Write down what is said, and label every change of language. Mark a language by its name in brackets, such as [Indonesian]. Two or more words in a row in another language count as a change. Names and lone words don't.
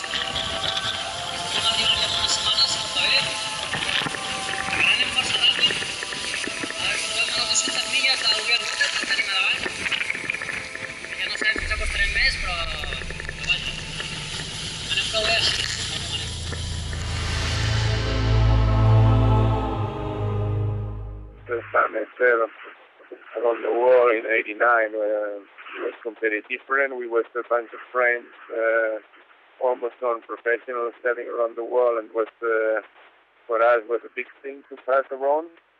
[Catalan] Vam arribar ja fa unes setmanes, està bé. Anem força ràpid. Ara ens trobem a les 200 milles del We Are Water, que tenim a davant. Ja no sabem fins a costarem més, però vaja, anem prou bé. [English] First time I sailed around the world in '89 it was completely different. We were a bunch of friends, almost non-professionals sailing around the world, and was for us was a big thing to pass around.